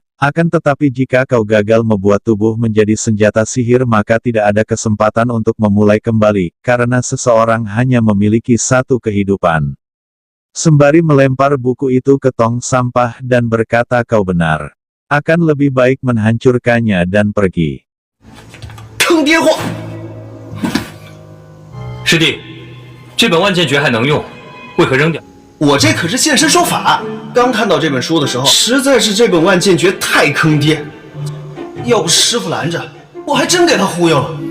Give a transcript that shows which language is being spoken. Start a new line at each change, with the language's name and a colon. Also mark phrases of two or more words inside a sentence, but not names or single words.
Indonesian: Akan tetapi jika kau gagal membuat tubuh menjadi senjata sihir maka tidak ada kesempatan untuk memulai kembali, karena seseorang hanya memiliki satu kehidupan. Sembari melempar buku itu ke tong sampah dan berkata kau benar. Akan lebih baik menghancurkannya dan pergi.
Chinese: 坑爹货！师弟，这本万剑诀还能用，为何扔掉？我这可是现身说法，刚看到这本书的时候，实在是这本万剑诀太坑爹，要不是师傅拦着，我还真给他忽悠了。